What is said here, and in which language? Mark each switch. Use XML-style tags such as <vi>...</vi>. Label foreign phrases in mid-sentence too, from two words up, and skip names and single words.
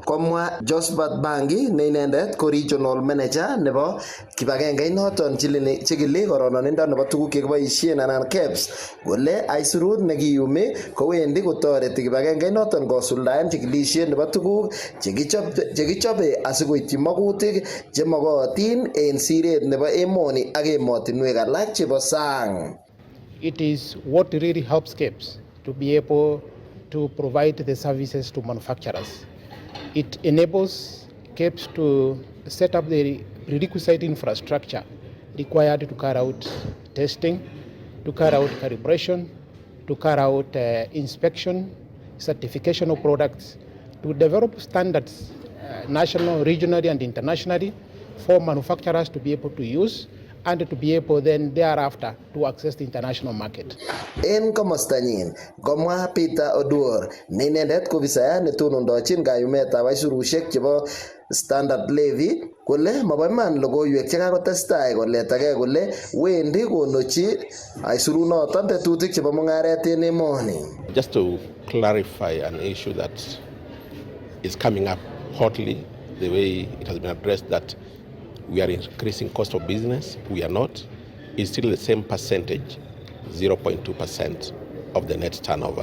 <kln>Komwa Josephat Bangi ne inendet ko regional manager nebo kibagenge noton chikili kororonindo nebo tuguk chekiboisien anan KEBS kole aisurut nekiyumi kowendi kotoreti kibagenge noton kosuldaen chikilisiet nebo tuguk chekichobe asikoityi magutik chemokotin en siret nebo emoni ak emotinwek alak chebo sang.</kln> <en>It is what really helps KEBS to be able to provide the services to manufacturers. It enables KEBS to set up the prerequisite infrastructure required to carry out testing, to carry out calibration, to carry out inspection, certification of products, to develop standards national, regionally and internationally for manufacturers to be able to use and to be able then thereafter to access the international market.</en> <kln>En komostanyin, komwa Peter Oduor, ne inendet ko ofisayat netonondochin kayumetab aisurusiek chebo</kln> <en>standard levy,</en> <kln>kole mobo iman logoiwek chekakotestai koletagei kole wendi konochi aisurunoton tetutik chebo mung'aret en emoni.</kln> <en>Just to clarify an issue that is coming up hotly, the way it has been addressed that we are increasing cost of business. We are not. It's still the same percentage, 0.2% of the net turnover.</en>